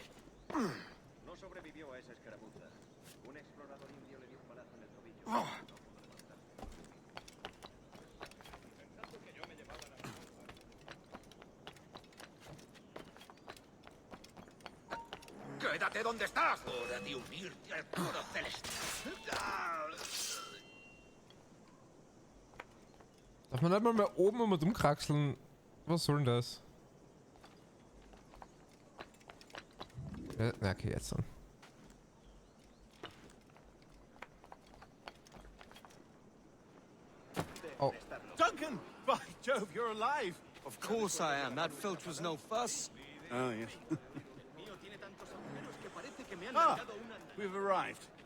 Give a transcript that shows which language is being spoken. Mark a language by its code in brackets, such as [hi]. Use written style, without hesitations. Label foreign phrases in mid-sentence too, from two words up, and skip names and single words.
[es] No sobrevivió a esa escaramuza. Un explorador indio le dio un balazo en el tobillo. Pensando que yo me llevaba la... ¡Quédate donde estás! Hora de unirte al coro celeste. [de] Darf man nicht mal mehr oben und umkraxeln? Was soll denn das? Na, okay, jetzt dann. Oh. [en] Duncan! By Jove, you're alive! Of course I am. That filch was no fuss. Oh, yes. Ah, we've arrived.